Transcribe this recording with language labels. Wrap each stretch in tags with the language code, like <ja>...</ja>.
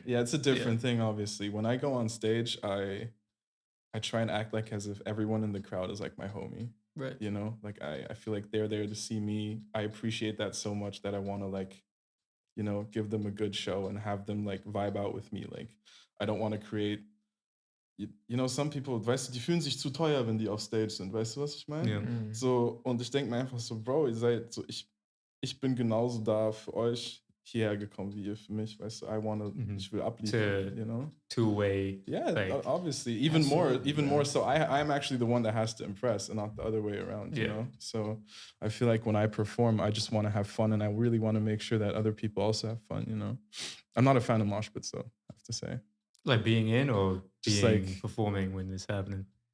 <en>Yeah, it's a different thing, obviously. When I go on stage, I try and act like as if everyone in the crowd is like my homie. Right. Like I feel like they're there to see me. I appreciate that so much that I want to like, give them a good show and have them like vibe out with me. Like, I don't want to create, some people,</en> <de>weißt du, die fühlen sich zu teuer, wenn die auf Stage sind. Weißt du, was ich meine? Ja. So, und ich denke mir einfach so, Bro, ihr seid so, ich bin genauso da für euch hierher gekommen wie ihr für mich, weißt du, ich will abliefern,</de> <en>Two-way. Yeah, like, obviously, even more so. I'm actually the one that has to impress and not the other way around, you know? So I feel like when I perform, I just want to have fun, and I really want to make sure that other people also have fun, I'm not a fan of mosh pits though, I have to say. Like being in or just being performing when it's happening?</en>